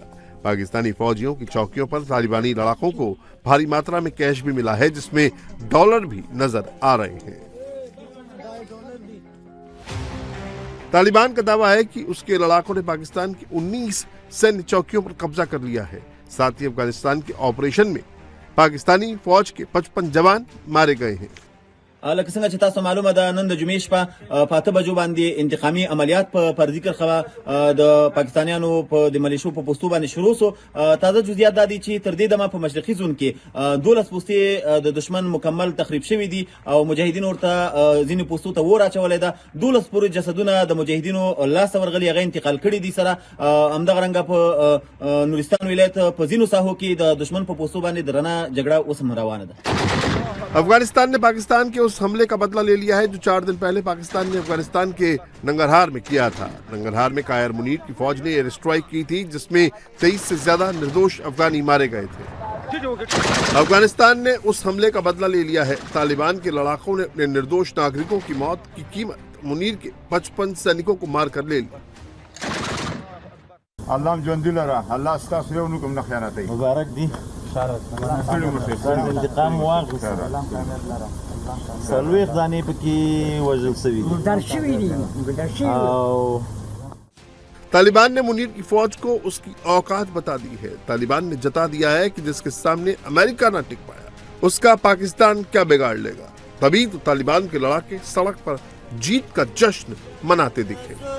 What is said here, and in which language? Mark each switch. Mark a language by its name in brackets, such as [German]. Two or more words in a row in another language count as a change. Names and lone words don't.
[Hindi] पाकिस्तानी फौजियों की चौकियों पर तालिबानी लड़ाकों को भारी मात्रा में कैश भी मिला है जिसमें डॉलर भी नजर आ रहे हैं। तालिबान का दावा है कि उसके लड़ाकों ने पाकिस्तान की 19 सैन्य चौकियों पर कब्जा कर लिया है। साथ ही अफगानिस्तान के ऑपरेशन में पाकिस्तानी फौज के 55 जवान मारे गए हैं। [Pashto] لکه څنګه چې تاسو معلومه ده نن د جمعې شپه په 8 بجو باندې انتقامي عملیات پر ذکر خوا د پاکستانیانو په د ملیشو په پوسټو باندې شروع سو. تازه جزئیات د دې چې تر دې دمه په مشرقي زون کې 12 پوسټې د دشمن مکمل تخریب شوې دي او مجاهدین ورته ځینې پوسټو ته ور اچولې ده. 12 پورې جسدونه د مجاهدینو لاس ورغلي هغه انتقال کړي دي. سره همدغه رنګه په نورستان ولایت په ځینو ساحو کې د دشمن په پوسټو باندې درنه جګړه اوس هم روانه ده. [Hindi] अफगानिस्तान ने पाकिस्तान के उस हमले का बदला ले लिया है जो 4 दिन पहले पाकिस्तान ने अफगानिस्तान के नंगरहार में किया था। नंगरहार में कायर मुनीर की फौज ने [English] air strike [Hindi] की थी जिसमें 23 से ज्यादा निर्दोष अफगानी मारे गए थे। अफगानिस्तान ने उस हमले का बदला ले लिया है। तालिबान के लड़ाकों ने अपने निर्दोष नागरिकों की मौत की कीमत मुनीर के 55 सैनिकों को मारकर ले ली। [Pashto] مبارک دې انتقام واخیست. سلویخ ځانې پکې وژل شوي دي. [Hindi] तालिबान ने मुनीर की फौज को उसकी औकात बता दी है। तालिबान ने जता दिया है कि जिसके सामने अमेरिका ना टिक पाया उसका पाकिस्तान क्या बिगाड़ लेगा। तभी तो तालिबान के लड़ाके सड़क पर जीत का जश्न मनाते दिखे।